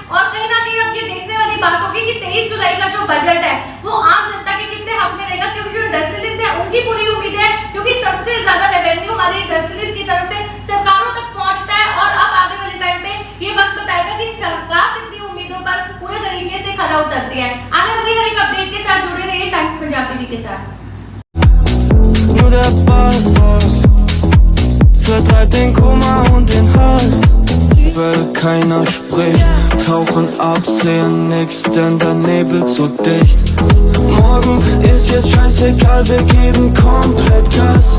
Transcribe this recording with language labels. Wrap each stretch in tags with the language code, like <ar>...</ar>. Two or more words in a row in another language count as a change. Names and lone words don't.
<hi>और कहीं ना कहीं अब ये देखने वाली बात होगी कि 23 जुलाई का जो बजट है वो आम जनता के कितने हक में रहेगा, क्योंकि जो इंडस्ट्रियलिस्ट है उनकी पूरी उम्मीद है, क्योंकि सबसे ज्यादा रेवेन्यू हमारे इंडस्ट्रियलिस्ट की तरफ से सरकारों तक पहुंचता है। और अब आगे वाले टाइम पे ये वक्त बताएगा कि सरकार कितनी उम्मीदों पर पूरे तरीके से खरा उतरती है। आने वाली हर एक अपडेट के साथ जुड़े रहिए टाइम्स पंजाब टीवी के साथ।</hi> <de>Vertreibt den Kummer und den Hass, weil keiner spricht, tauchen ab, sehen nix, denn der Nebel zu dicht. Morgen ist jetzt scheißegal, wir geben komplett Gas.</de>